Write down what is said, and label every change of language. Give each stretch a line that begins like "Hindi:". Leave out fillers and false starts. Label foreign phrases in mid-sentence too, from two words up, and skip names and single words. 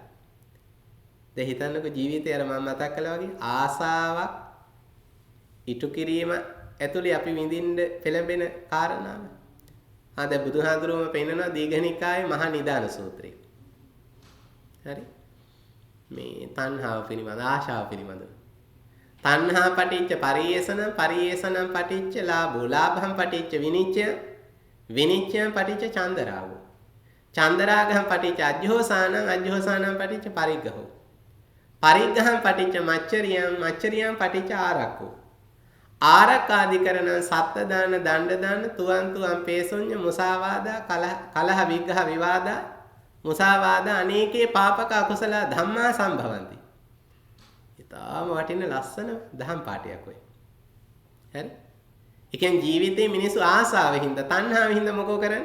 Sinhala: දැන් හිතන්නකෝ ජීවිතය අර මම මතක් කළා වගේ ආසාවක් ඉටු කිරීම ඇතුලේ අපි විඳින්න පෙළඹෙන කාරණාව. දැන් බුදුහාඳුරුවම පෙන්නනවා දීඝනිකායේ මහා නිදාන සූත්‍රය. හරි. මේ තණ්හාව පිළිබඳ ආශාව පිළිබඳ.
Pali: තණ්හා පටිච්ච පරියේෂණ පරියේෂණං පටිච්ච ලාභෝ ලාභං පටිච්ච විනිච්ඡය විනිච්ඡයං පටිච්ච චන්දරාගෝ චන්දරාගං පටිච්ච අජ්ජෝසානං අජ්ජෝසානං පටිච්ච පරිග්ගහෝ පරිග්ගහං පටිච්ච මච්චරියං මච්චරියං පටිච්ච ආරක්ඛෝ ආරක්ඛාදිකරණං සත්ත දාන දණ්ඩ දාන තුවන් තුවන් පේසොඤ්ඤ මුසාවාදා කලහ විග්ඝහ විවාදා මුසාවාදා අනේකේ පාපක අකුසල ධම්මා සම්භවಂತಿ.
Sinhala: ඊටාම වටින ලස්සන දහම් පාඩයක් ඔය. හරි? ඒ කියන්නේ ජීවිතේ මිනිස්සු ආසාවෙන් හින්දා තණ්හාවෙන් හින්දා මොකෝ කරන්නේ?